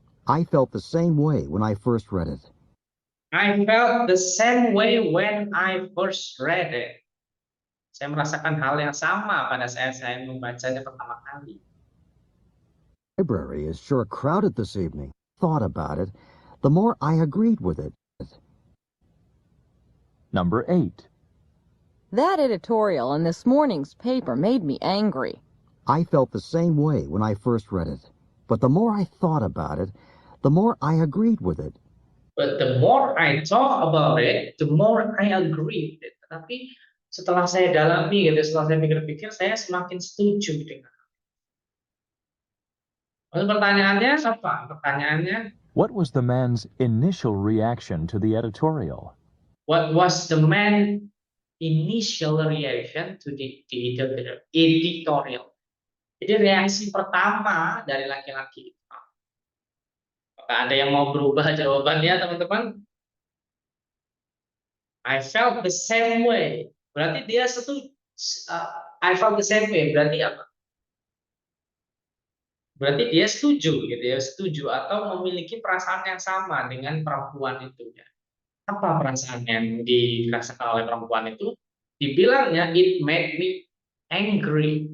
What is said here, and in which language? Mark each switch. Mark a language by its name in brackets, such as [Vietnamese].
[English] I felt the same way when I first read it. I felt the same way when I first read it. [Indonesian] Saya merasakan hal yang sama pada saat saya membacanya pertama kali. [English] Library is sure crowded this evening. Thought about it, the more I agreed with it. Number 8. That editorial in this morning's paper made me angry. I felt the same way when I first read it. But the more I thought about it, the more I agreed with it. But the more I thought about it, the more I agree with it. [Indonesian] Tapi setelah saya dalami gitu, setelah saya pikir-pikir, saya semakin setuju dengan. Lalu pertanyaannya apa? Pertanyaannya, [English] What was the man's initial reaction to the editorial? what was the man's initial reaction to the editorial? [Indonesian] Jadi reaksi pertama dari laki-laki. Apakah ada yang mau berubah jawabannya, teman-teman? [English] I felt the same way. [Indonesian] Berarti dia setuju. [English] I felt the same way. [Indonesian] Berarti apa? Berarti dia setuju, gitu ya, setuju atau memiliki perasaan yang sama dengan perempuan itu. Ya. Apa perasaan yang dirasakan oleh perempuan itu? Dibilangnya [English] it made me angry.